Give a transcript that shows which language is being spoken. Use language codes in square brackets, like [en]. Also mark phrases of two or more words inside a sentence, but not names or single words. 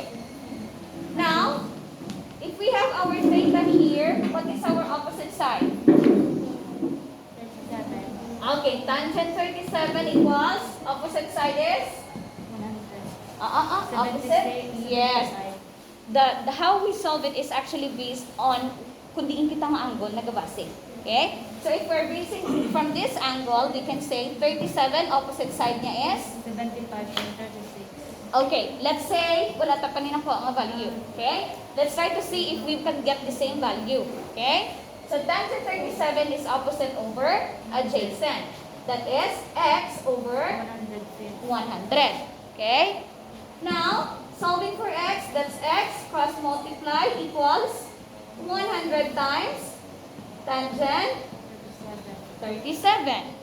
[en] Now, if we have our theta here, what is our opposite side? 37. Okay, tangent 37 equals, opposite side is? 100. Opposite? 76. Yes. The how we solve it is actually based on [hil] kung diin kita nga angle nagabase. [en] Okay? So if we're basing from this angle, we can say 37, opposite side niya is? 75.36. Okay, let's say, [hil] wala ta pa po ang value. Okay? [en] Let's try to see if we can get the same value. Okay? So tangent 37 is opposite over adjacent. That is x over 150. 100. Okay? Now, solving for x, that's x cross multiply equals 100 times tangent 37.